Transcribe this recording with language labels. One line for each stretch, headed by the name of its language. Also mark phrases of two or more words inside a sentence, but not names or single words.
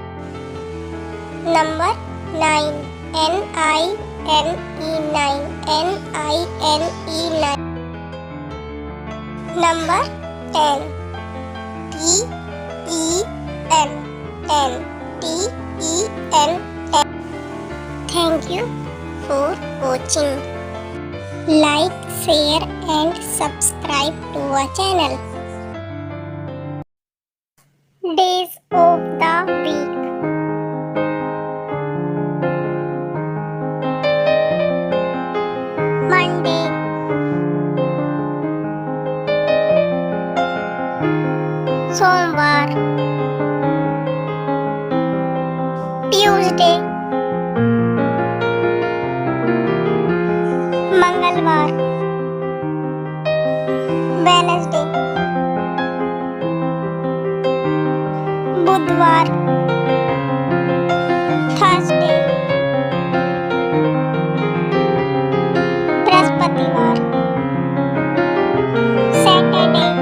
English: Number 9, N-I-N-E, 9, N-I-N-E, 9. Number 10, T-E-N, 10, T-E-N, 10. Thank you for watching. Like, share and subscribe to our channel. Days of the week. Monday,
Hindi: सोमवार, ट्यूसडे, मंगलवार, वेडनेसडे, बुधवार, थर्सडे, बृहस्पतिवार, सैटरडे,